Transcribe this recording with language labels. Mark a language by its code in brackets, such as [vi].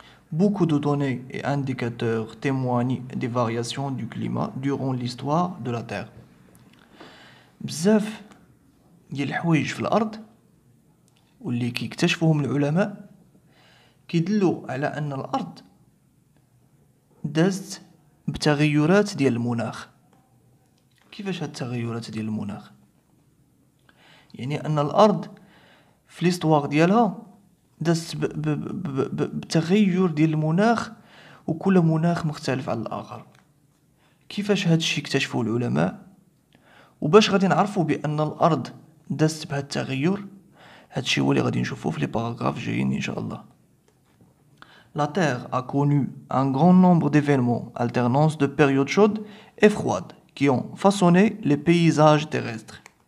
[fr] Beaucoup de données et indicateurs témoignent des variations du climat durant l'histoire de la Terre. [ar] بزاف ديال الحوايج في الارض واللي كيكتشفوهم العلماء كيدلوا على ان الارض دازت بتغيرات ديال المناخ. كيفاش هاد التغيرات ديال المناخ؟ يعني ان الارض في ليستواغ ديالها دازت بتغير ديال المناخ، وكل مناخ مختلف على الاخر. كيفاش هاد الشيء اكتشفوه العلماء؟ وباش غادي نعرفوا بان الارض دازت بهاد التغير، هادشي هو اللي غادي نشوفوه في لي باراغراف جايين ان شاء الله. [fr] La Terre a connu un grand nombre d'événements, alternance de périodes chaudes et froides, qui ont façonné les paysages terrestres.